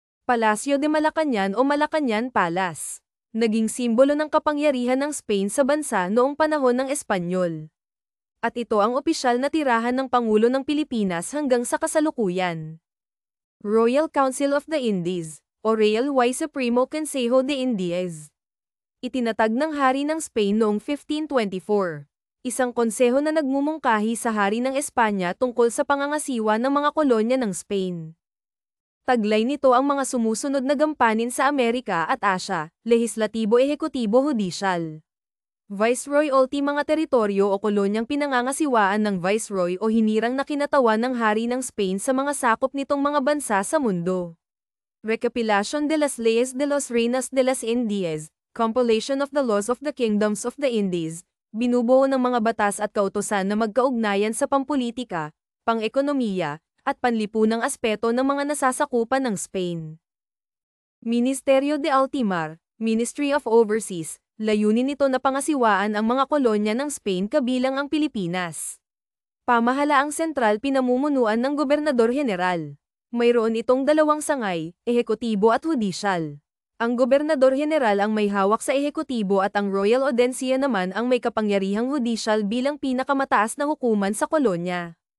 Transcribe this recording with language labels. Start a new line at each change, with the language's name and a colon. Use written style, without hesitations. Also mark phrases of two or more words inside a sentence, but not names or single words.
Spanish: Palacio de Malacañan o Malacañan Palace.
Filipino: Naging simbolo ng kapangyarihan ng Spain sa bansa noong panahon ng Espanyol. At ito ang opisyal na tirahan ng Pangulo ng Pilipinas hanggang sa kasalukuyan.
English: Royal Council of the Indies,
Spanish: o Real y Supremo Consejo de Indias.
Filipino: Itinatag ng Hari ng Spain noong 1524. Isang konseho na nagmumungkahi sa Hari ng Espanya tungkol sa pangangasiwa ng mga kolonya ng Spain. Taglay nito ang mga sumusunod na gampanin sa Amerika at Asya, lehislatibo, ehekutibo, hudisyal. Viceroyalty, mga teritoryo o kolonyang pinangangasiwaan ng Viceroy o hinirang na kinatawan ng Hari ng Spain sa mga sakop nitong mga bansa sa mundo.
Spanish: Recopilación de las leyes de los reinos de las Indias,
English: compilation of the laws of the kingdoms of the Indies,
Filipino: binubuo ng mga batas at kautusan na magkaugnayan sa pampulitika, pang-ekonomiya, at panlipunang aspeto ng mga nasasakupan ng Spain.
Spanish: Ministerio de Altimar,
English: Ministry of Overseas,
Filipino: layunin nito na pangasiwaan ang mga kolonya ng Spain kabilang ang Pilipinas. Pamahalaang sentral, pinamumunuan ng
Spanish: Gobernador General.
Filipino: Mayroon itong dalawang sangay, ehekutibo at hudisyal. Ang
Spanish: Gobernador General
Filipino: ang may hawak sa ehekutibo at ang Royal Audiencia naman ang may kapangyarihang hudisyal bilang pinakamataas na hukuman sa kolonya.